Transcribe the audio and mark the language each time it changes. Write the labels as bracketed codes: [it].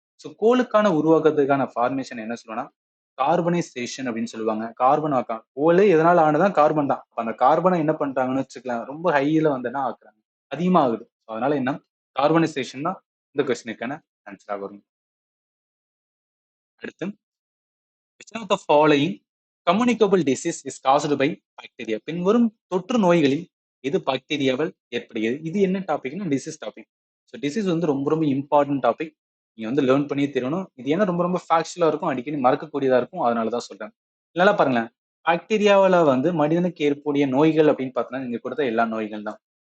[ta] So கோலுக்கான உருவாக்குறதுக்கான formation என்ன சொல்லுவோம்னா carbonisation அப்படின்னு சொல்லுவாங்க. கார்பன் ஆக்கம். கோலே எதனால ஆனதுதான் கார்பன் தான். அப்ப அந்த கார்பனை என்ன பண்றாங்கன்னு வச்சுக்கலாம், ரொம்ப ஹைல வந்துன்னா ஆக்குறாங்க. அதிகமா ஆகுது. அதனால என்ன கார்பனைசேஷன் தான் இந்த கொஸ்டினுக்கான ஆன்சரா வரும். [en] அடுத்து, which of the following communicable disease is caused by bacteria? [ta] பின்வரும் தொற்று நோய்களில் எது பாக்டீரியாவால் ஏற்படுகிறது? இது என்ன டாபிக்னா டிசீஸ் டாபிக். ஸோ டிசீஸ் வந்து ரொம்ப ரொம்ப இம்பார்ட்டன்ட் டாபிக். நீங்க வந்து லேர்ன் பண்ணியே தெரியணும். இது ஏன்னா ரொம்ப ரொம்ப ஃபேக்சுவலா இருக்கும், அடிக்கடி மறக்கக்கூடியதா இருக்கும். அதனாலதான் சொல்றேன். நல்லா பாருங்களேன். பாக்டீரியாவால வந்து மனிதனுக்கு ஏற்படக்கூடிய நோய்கள் அப்படின்னு பார்த்தோம்னா நீங்க கொடுத்த எல்லா நோய்கள் தான்.